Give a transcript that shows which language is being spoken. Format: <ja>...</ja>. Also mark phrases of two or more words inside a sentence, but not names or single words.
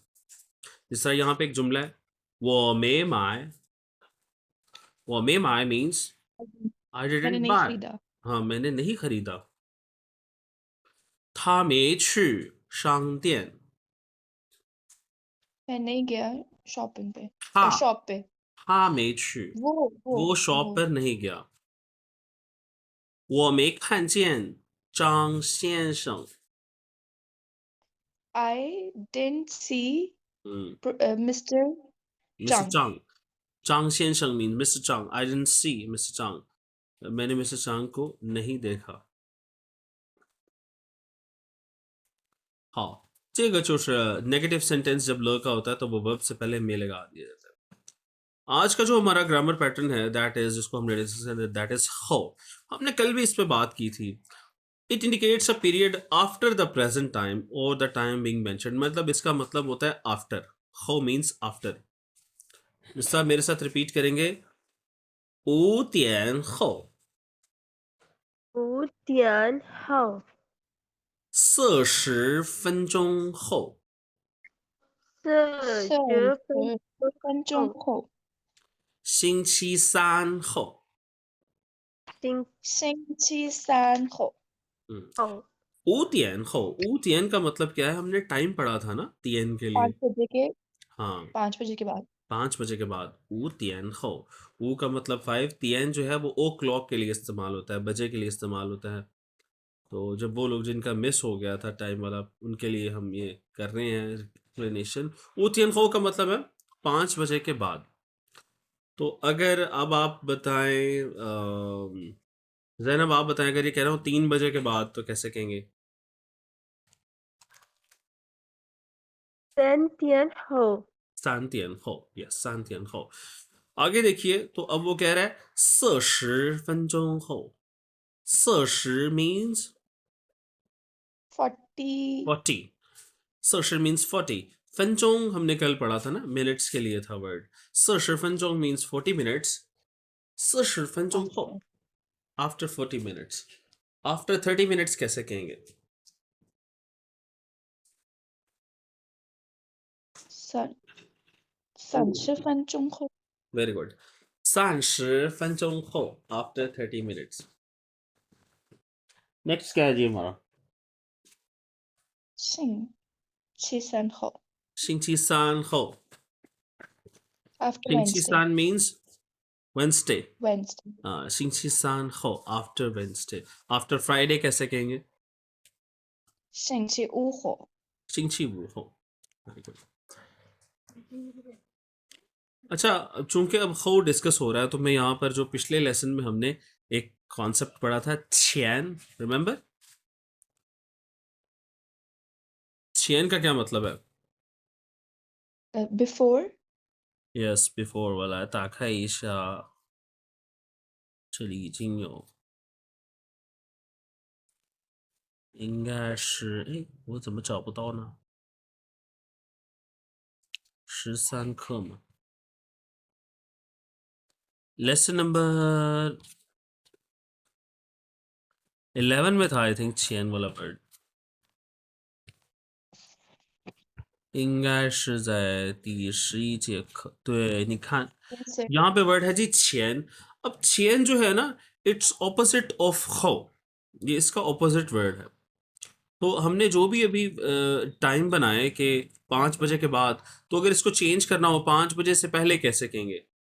<hi>जिस तरह यहाँ पे एक जुमला है</hi> <zh>我没买，我没买</zh> <en>means I</en> <hi>मैंने</hi> <en>डिडंट</en> <hi>नहीं</hi> <en>बाय।</en> <hi>खरीदा हाँ, मैंने नहीं खरीदा।</hi> <zh>他没去商店.</zh> <hi>मैं नहीं गया शॉपिंग पे</hi> <zh>था</zh> <hi>शॉप पे</hi> <zh>他没去,</zh> <hi>वो वो वो शॉप वो पर नहीं गया।</hi> <zh>我没看见张先生。</zh> <en>I didn't see Mr. मिस्टर Zhang. चांग, चांग先生 means Mr. Chang. I didn't see Mr. Chang.</en> <hi>मैंने मिस्टर चांग को नहीं देखा.</hi> <zh>好，这个就是</zh> <en>negative sentence</en> <hi>जब ल का होता है तो वो verb से पहले मे लगा दिया जाता है. आज का जो हमारा</hi> <en>grammar pattern</en> <hi>है</hi> <en>that is</en> <hi>जिसको हमने डिस्कस किया</hi> <en>that is</en> <hi>हाउ. हमने कल भी इस पे बात की थी.</hi> <en>it indicates a period after the present time और the time being mentioned.</en> <hi>मतलब इसका मतलब होता है आफ्टर.</hi> <en>हाउ means after.</en> <hi>जिसका मेरे साथ रिपीट करेंगे.</hi> <zh>5点后 5点后 40分钟后 40 分钟后，星期三后星期三后，</zh> <hi>5点后 5点 का मतलब क्या है. हमने टाइम पढ़ा था ना 3 के लिए. 5 बजे के हाँ 5 बजे के बाद 5 बजे के बाद. 5 点后 ऊ का मतलब 5. 3 जो है वो</hi> <en>o'clock</en> <hi>के लिए इस्तेमाल होता है, बजे के लिए इस्तेमाल होता है. तो जब वो लोग जिनका मिस हो गया था टाइम वाला उनके लिए हम ये कर रहे हैं एक्सप्लेनेशन. 5 点后 का मतलब है 5 बजे के बाद. तो अगर अब आप बताएं जैनब आप बताएं अगर ये कह रहा हूँ 3 बजे के बाद तो कैसे कहेंगे.</hi> <zh>3 点后 3点后. यस 3点后.</zh> <hi>आगे देखिए तो अब वो कह रहा है 40 分钟后.</hi> <en>40 means 40 40. 40 means 40.</en> <hi>分钟 हमने कल पढ़ा था ना, मिनट्स के लिए था वर्ड.</hi> <en>40 分钟 means 40 minutes. 40 分钟后 after 40 minutes. after 30 minutes</en> <hi>कैसे कहेंगे.</hi> <zh>30 分钟后，</zh> <en>Very good. 30 分钟后 after 30 minutes.</en> <hi>नेक्स्ट क्या है जी हमारा.</hi> <zh>星期三后星期三后.</zh> <en>after</en> <zh>星期</zh> <en>Wednesday 三 means Wednesday. Wednesday 星期三后 after Wednesday. after Friday</en> <hi>कैसे कहेंगे.</hi> <zh>星期五后星期五后.</zh> <en>Very good.</en> <hi>अच्छा चूंकि अब खो डिस्कस हो रहा है तो मैं यहाँ पर जो पिछले लेसन में हमने एक कॉन्सेप्ट पढ़ा था छियन. रिमेंबर छियन का क्या मतलब है.</hi> <en>before</en> <hi>यस बिफोर वाला है.</hi> <zh>打开一下这里已经有应该是诶我怎么找不到呢13课嘛.</zh> <hi>लेसन नंबर 11 में था</hi> <en>I think</en> <hi>छियन वाला वर्ड.</hi> <zh>应该是在第11节课. 对你看</zh> <hi>यहाँ पे वर्ड है जी छियन. अब छियन जो है ना</hi> <en>it's opposite of</en> <hi>खो. ये इसका ऑपोजिट वर्ड है. तो हमने जो भी अभी टाइम बनाए कि 5 बजे के बाद तो अगर इसको चेंज करना हो 5 बजे से पहले कैसे कहेंगे.</hi>